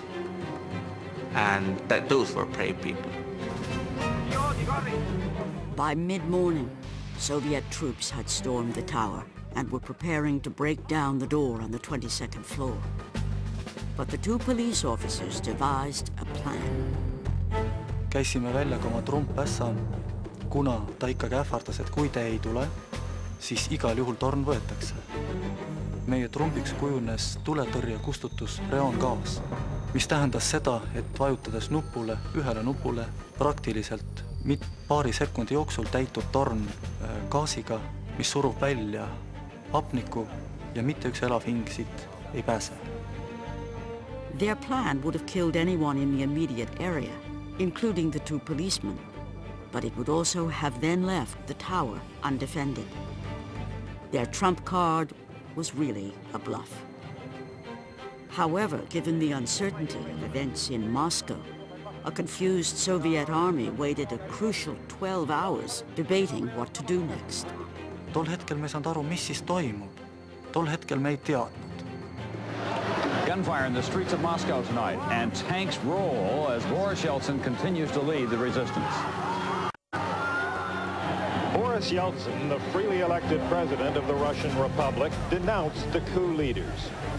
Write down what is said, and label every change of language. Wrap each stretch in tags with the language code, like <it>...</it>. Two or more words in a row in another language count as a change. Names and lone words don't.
<en>And those were brave people. By mid-morning, Soviet troops had stormed the tower and were preparing to break down the door on the 22nd floor. But the two police officers devised a plan.</en> <et>Käisime välja ka oma trumppässa, kuna ta ikkagi ähvardas, et kui te ei tule, siis igal juhul torn võetakse. Meie trumbiks kujunes tuletõrje kustutus reoongaas, mis tähendas seda, et vajutades ühele nupule praktiliselt paari sekundi jooksul täitub torn gaasiga, mis surub välja hapniku ja mitte üks elav hing siit ei pääse.</et> <en>Their plan would have killed anyone in the immediate area, including the two policemen, but it would also have then left the tower undefended. Their trump card was really a bluff. However, given the uncertainty of events in Moscow, a confused Soviet army waited a crucial 12 hours debating what to do next.</en> <et>Tol hetkel me ei saanud aru, mis siis toimub. Tol hetkel me ei teadnud.</et> <en>Gunfire in the streets of Moscow tonight, and tanks roll as Boris Yeltsin continues to lead the resistance. Boris Yeltsin, the freely elected president of the Russian Republic, denounced the coup leaders.</en>